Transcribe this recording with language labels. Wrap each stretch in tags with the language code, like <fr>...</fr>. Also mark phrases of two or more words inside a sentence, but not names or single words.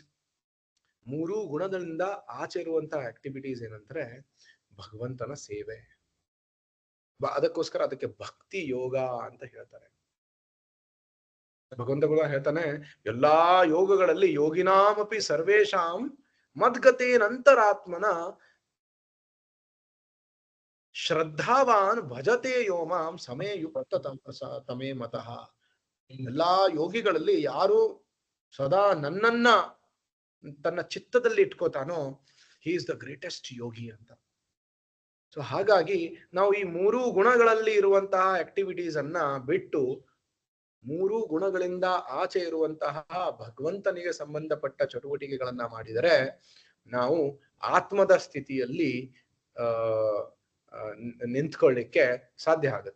<kn>ಮೂರು ಗುಣಗಳಿಂದ ಆಚೆ ಇರುವಂತಹ ಆಕ್ಟಿವಿಟೀಸ್ ಏನಂದ್ರೆ ಭಗವಂತನ ಸೇವೆ. ಅದಕ್ಕೋಸ್ಕರ ಅದಕ್ಕೆ ಭಕ್ತಿ ಯೋಗ ಅಂತ ಹೇಳ್ತಾರೆ. ಭಗವಂತ ಕೂಡ ಹೇಳ್ತಾನೆ, ಎಲ್ಲಾ ಯೋಗಗಳಲ್ಲಿ</kn> <sa>ಯೋಗಿನಾಮಪಿ ಸರ್ವೇಶಾಂ ಮದ್ಗತೇನಂತರಾತ್ಮನ ಶ್ರದ್ಧಾವಾನ್ ಭಜತೆ ಯೋಮಾಂ ಸಮೇ ಯುಕ್ತ ತಮೇ ಮತಃ.</sa> <kn>ಎಲ್ಲಾ ಯೋಗಿಗಳಲ್ಲಿ ಯಾರು ಸದಾ ನನ್ನನ್ನ ತನ್ನ ಚಿತ್ತದಲ್ಲಿ ಇಟ್ಕೋತಾನೋ</kn> <en>he is the greatest yogi</en> <kn>ಅಂತ. ಸೊ ಹಾಗಾಗಿ ನಾವು ಈ ಮೂರೂ ಗುಣಗಳಲ್ಲಿ ಇರುವಂತಹ ಆಕ್ಟಿವಿಟೀಸ್ ಅನ್ನ ಬಿಟ್ಟು ಮೂರೂ ಗುಣಗಳಿಂದ ಆಚೆ ಇರುವಂತಹ ಭಗವಂತನಿಗೆ ಸಂಬಂಧಪಟ್ಟ ಚಟುವಟಿಕೆಗಳನ್ನ ಮಾಡಿದರೆ ನಾವು ಆತ್ಮದ ಸ್ಥಿತಿಯಲ್ಲಿ ನಿಂತ್ಕೊಳ್ಳಿಕ್ಕೆ ಸಾಧ್ಯ ಆಗುತ್ತೆ.</kn>